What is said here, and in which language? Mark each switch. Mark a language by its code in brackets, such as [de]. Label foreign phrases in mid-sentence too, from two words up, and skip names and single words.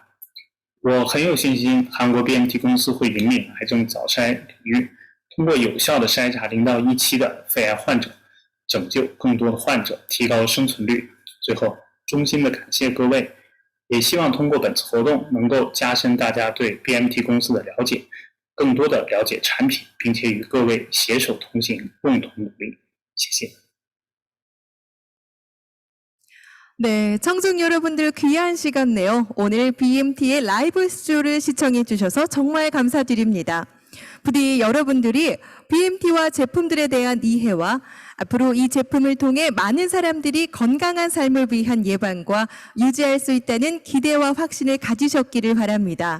[zh] 我很有信心，韩国 BMT 公司会引领癌症早筛领域，通过有效的筛查0到1期的肺癌患者，拯救更多的患者，提高生存率。最后，衷心的感谢各位，也希望通过本次活动能够加深大家对 BMT 公司的了解，更多的了解产品，并且与各位携手同行，共同努力。谢谢。 [ko] 네, 청중 여러분들 귀한 시간 내요. 오늘 BMT의 라이브 쇼를 시청해 주셔서 정말 감사드립니다. 부디 여러분들이 BMT와 제품들에 대한 이해와 앞으로 이 제품을 통해 많은 사람들이 건강한 삶을 위한 예방과 유지할 수 있다는 기대와 확신을 가지셨기를 바랍니다.